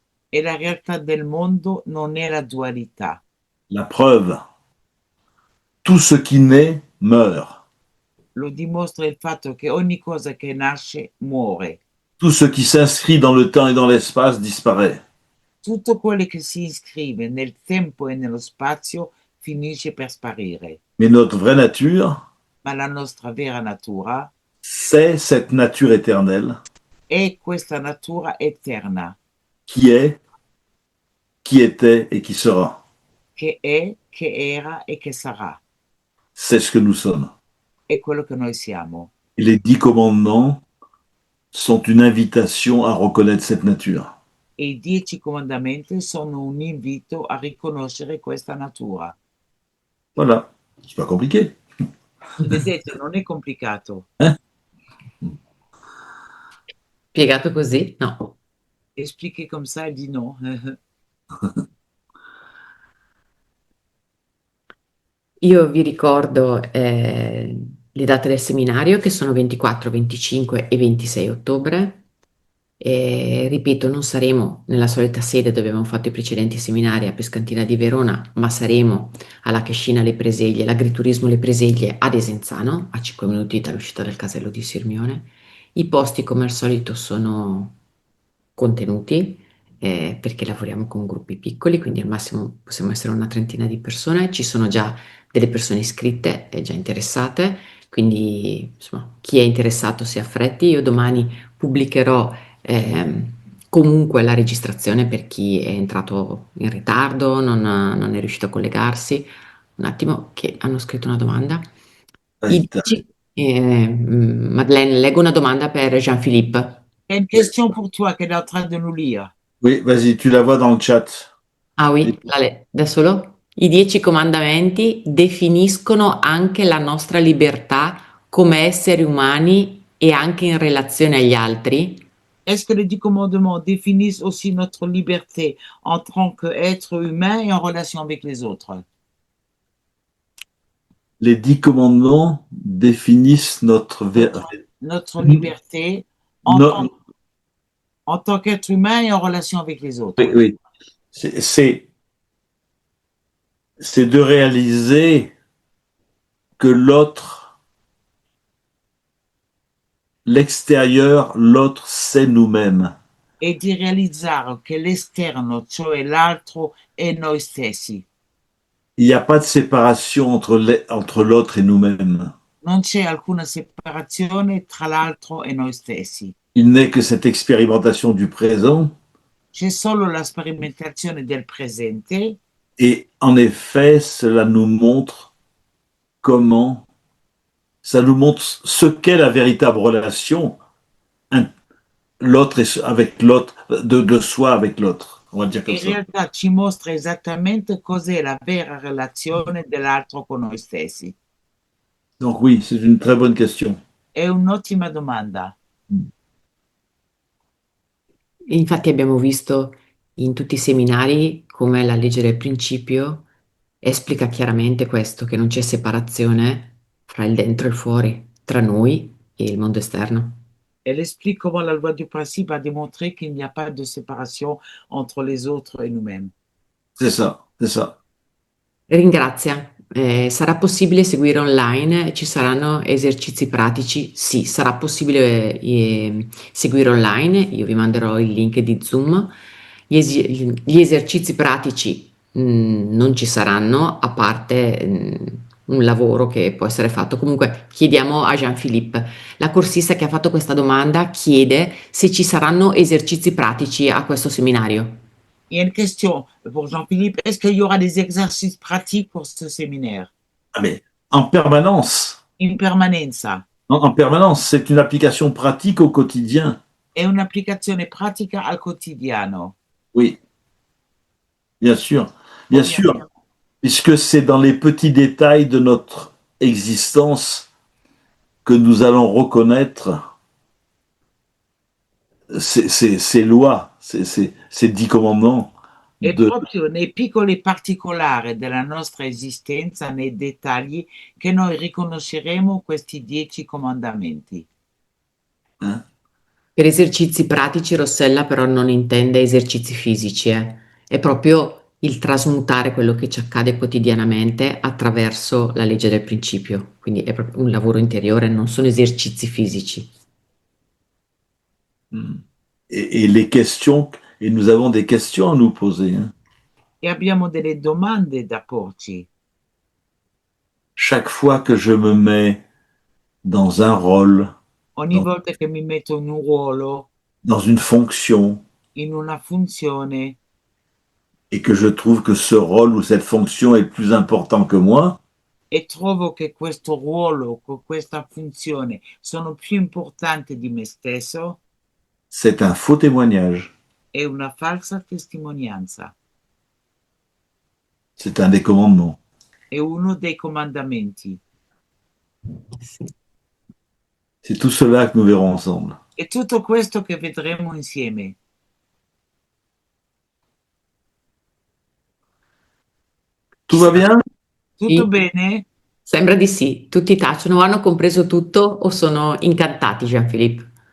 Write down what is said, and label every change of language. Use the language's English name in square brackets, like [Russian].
[Italian] E la realtà del mondo non è la dualità. [French] La preuve, tout ce qui naît meurt. [Italian] lo dimostra il fatto che ogni cosa che nasce muore. [French] Tout ce qui s'inscrit dans le temps et dans l'espace disparaît. [Italian] Tutto quello che si iscrive nel tempo e nello spazio finisce per sparire. [French] Mais notre vraie nature, [Italian] Ma la nostra vera natura [French] c'est cette nature éternelle [Italian] è questa natura eterna, [French] qui est, qui était et qui sera. [Italian] che è, che era e che sarà. [French] C'est ce que nous sommes. [Italian] È quello che noi siamo. [French] Et les 10 commandements sont une invitation à reconnaître cette nature. [Italian] E i 10 comandamenti sono un invito a riconoscere questa natura. [French] Voilà. C'est pas compliqué. [Italian] Vedete, non è complicato. [French] Hein? [Italian] Spiegato così? No. [French] Expliquer comme ça, elle dit non. [Italian] Io vi ricordo le date del seminario che sono 24, 25 e 26 ottobre. E, ripeto, non saremo nella solita sede dove abbiamo fatto i precedenti seminari a Pescantina di Verona, ma saremo alla Cascina Le Preseglie, l'Agriturismo Le Preseglie ad Esenzano, a 5 minuti dall'uscita del casello di Sirmione. I posti, come al solito, sono contenuti perché lavoriamo con gruppi piccoli, quindi al massimo possiamo essere una trentina di persone. Ci sono già delle persone iscritte e già interessate, quindi insomma, chi è interessato si affretti. Io domani pubblicherò comunque la registrazione per chi è entrato in ritardo, non è riuscito a collegarsi. Un attimo, che hanno scritto una domanda. I [French] Vas-y, [Italian] dieci- Madeleine, leggo una domanda per Jean-Philippe. [French] Il y a une question pour toi qu'elle est en train de nous lire. oui, vas-y, tu la vois dans le chat. [Italian] Ah oui, da solo? I 10 comandamenti definiscono anche la nostra libertà come esseri umani e anche in relazione agli altri? [French] Est-ce que les 10 commandements définissent aussi notre liberté en tant qu'être humain et en relation avec les autres? Les 10 commandements définissent Notre liberté en, no- en tant qu'être humain et en relation avec les autres. oui, oui. C'est de réaliser que l'autre, l'extérieur, l'autre, c'est nous-mêmes. [Italian] E di realizzare che l'esterno, cioè l'altro, è noi stessi. [French] Il n'y a pas de séparation entre l'autre et nous-mêmes. [Italian] Non c'è alcuna separazione tra l'altro e noi stessi. [French] Il n'est que cette expérimentation du présent. [Italian] C'è solo la sperimentazione del presente [French] Et en effet, cela nous montre comment, ça nous montre ce qu'est la véritable relation, l'autre avec l'autre, de soi avec l'autre. On va dire comme [Italian] in [French] ça. [Italian] realtà ci mostra esattamente cos'è la vera relazione dell'altro con noi stessi. [French] Donc oui, c'est une très bonne question. [Italian] È un'ottima domanda. Infatti abbiamo visto in tutti i seminari come la legge del principio esplica chiaramente questo, che non c'è separazione fra il dentro e il fuori, tra noi e il mondo esterno. [French] Elle explique comment la loi du principe a démontré qu'il n'y a pas de séparation entre les autres et nous-mêmes. C'est ça, c'est ça. [Italian] Ringrazia. Sarà possibile seguire online? Ci saranno esercizi pratici? Sì, sarà possibile seguire online. Io vi manderò il link di Zoom. Gli esercizi pratici non ci saranno, a parte un lavoro che può essere fatto. Comunque chiediamo a Jean-Philippe. La corsista che ha fatto questa domanda chiede se ci saranno esercizi pratici a questo seminario. [French] Il y a une question pour Jean-Philippe. Est-ce qu'il y aura des exercices pratiques pour ce séminaire? Ah, mais en permanence, [Italian] In permanenza. [French] en permanence, c'est une application pratique au quotidien. [Italian] È un'applicazione pratica al quotidiano. [French] Oui, bien sûr, bien sûr, puisque c'est dans les petits détails de notre existence que nous allons reconnaître ces lois, ces 10 commandements. [Italian] È proprio nei piccoli particolari della nostra esistenza, nei dettagli, che noi riconosceremo questi 10 comandamenti. Per esercizi pratici Rossella però non intende esercizi fisici, È proprio il trasmutare quello che ci accade quotidianamente attraverso la legge del principio. Quindi è proprio un lavoro interiore, non sono esercizi fisici. [French] Et les questions, et nous avons des questions à nous poser, hein. [Italian] E abbiamo delle domande da porci. [French] Chaque fois que je me mets dans un rôle, [Italian] Ogni [French] dans, [Italian] volta che mi metto in un ruolo, [French] dans une fonction, [Italian] in una funzione, [French] et que je trouve que ce rôle ou cette fonction est plus important que moi, [Italian] e trovo che questo ruolo, questa funzione sono più importanti di me stesso, [French] c'est un faux témoignage. [Italian] è una falsa testimonianza, [French] C'est un des commandements. [Italian] è uno dei comandamenti. Sì. [French] C'est tout cela que nous verrons ensemble. [Italian] È tutto questo che vedremo insieme. [French] Tout va bien? [Italian] Tutto Sì. bene? Sembra di sì, tutti tacciono, hanno compreso tutto o sono incantati, Jean-Philippe?